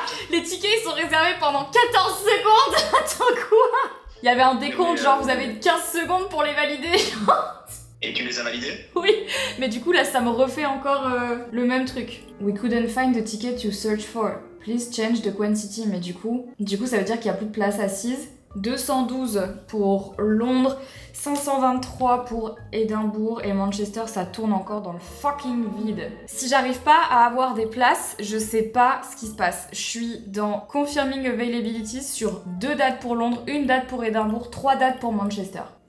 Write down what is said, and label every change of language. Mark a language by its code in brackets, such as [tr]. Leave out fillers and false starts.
[fr] Les tickets ils sont réservés pendant 14 secondes. Attends quoi? Il y avait un décompte genre vous avez 15 secondes pour les valider. Et tu les as validés? Oui, mais du coup là ça me refait encore le même truc. [en] We couldn't find the ticket you search for. Please change the quantity. [fr] Mais du coup ça veut dire qu'il n'y a plus de place assise. 212 pour Londres, 523 pour Édimbourg et Manchester, ça tourne encore dans le fucking vide. Si j'arrive pas à avoir des places, je sais pas ce qui se passe. Je suis dans Confirming Availability sur 2 dates pour Londres, 1 date pour Édimbourg, 3 dates pour Manchester.